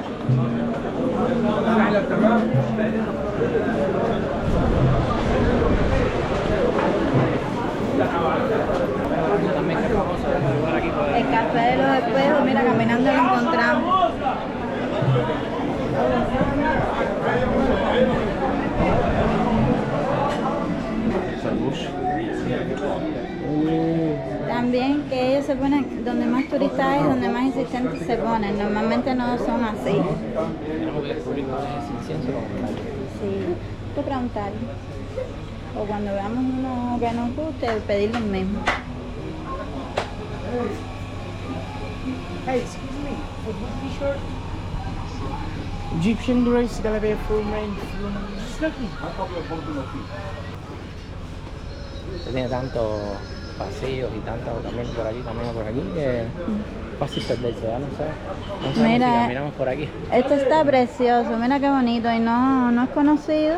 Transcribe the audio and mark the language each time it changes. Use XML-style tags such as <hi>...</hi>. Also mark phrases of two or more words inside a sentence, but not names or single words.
<ar>احلى تمام.</ar> <es>El café de los espejos, mira, caminando lo encontramos. También que ellos se ponen, donde más turistas hay, donde más insistentes se ponen. Normalmente no son así. Tenemos que descubrir cuál es ese incienso. Sí, tú preguntar. O cuando veamos uno que nos guste, pedirle el mismo.</es> <en>Hey, excuse me, for this t-shirt, Egyptian rice gonna be a full main.</en> <es>Usted tiene tantos pasillos y tantos caminos por aquí que es fácil perderse, ya no sé. No sabemos Mira, si caminamos por aquí. Esto está precioso, mira qué bonito y no es conocido.</es>